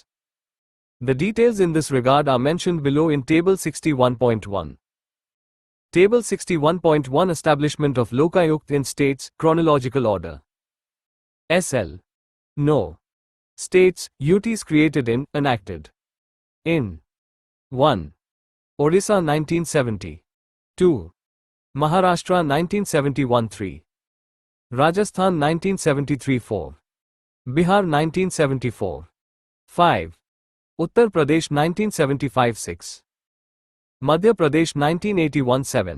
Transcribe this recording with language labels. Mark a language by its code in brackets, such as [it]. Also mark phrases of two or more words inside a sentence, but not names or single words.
[en] The details in this regard are mentioned below in Table 61.1. Table 61.1 Establishment of Lokayukt in States, Chronological Order. SL. No. States, UTs created in, enacted. In 1. Odisha 1970. 2. Maharashtra 1971-3. Rajasthan 1973-4. Bihar 1974. 5. Uttar Pradesh 1975-6. Madhya Pradesh 1981-7.